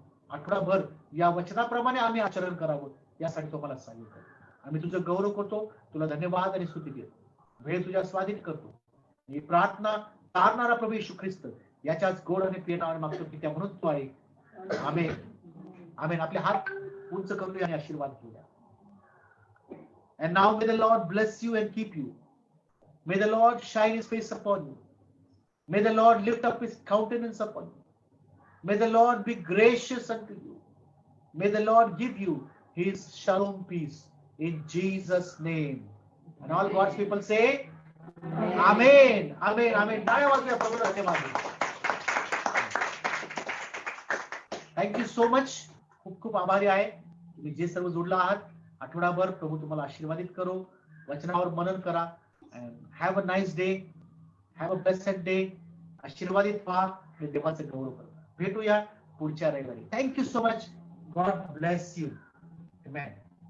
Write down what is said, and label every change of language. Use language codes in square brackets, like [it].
[mr] आठवडाभर या वचनाप्रमाणे आम्ही आचरण करावं यासाठी तो आम्हाला सहाय्य कर. आम्ही तुझं गौरव करतो, तुला धन्यवाद आणि स्तुती देतो. वेळ तुझ्या स्वाधीन करतो. ही प्रार्थना तारणारा प्रभू येशू ख्रिस्त याच्याच गोड आणि प्रेमाने मागतो की त्या म्हणून तू आहे. आमेन, आमेन. आपले हात उंच करूया आणि आशीर्वाद घेऊया. [en] And now may the Lord bless you and keep you. May the Lord shine his face upon you. May the Lord lift up his countenance upon you. May the Lord be gracious unto you. May the Lord give you his shalom peace in Jesus' name. And all God's people say, Amen. Amen. Amen. [mr] टाळ्या वाजवूया प्रभूला धन्यवाद. [en] Thank you so much. [mr] खूप खूप आभारी आहे तुम्ही जे सर्व जोडला आहात. आठवडाभर प्रभू तुम्हाला आशीर्वादित करो. वचनावर मनन करा. [en] Have a nice day. Have a blessed day. [mr] आशीर्वादित व्हा आणि देवाचं गौरव करा. भेटूया पुढच्या रविवारी. [en] Thank you so much. God bless you. Amen.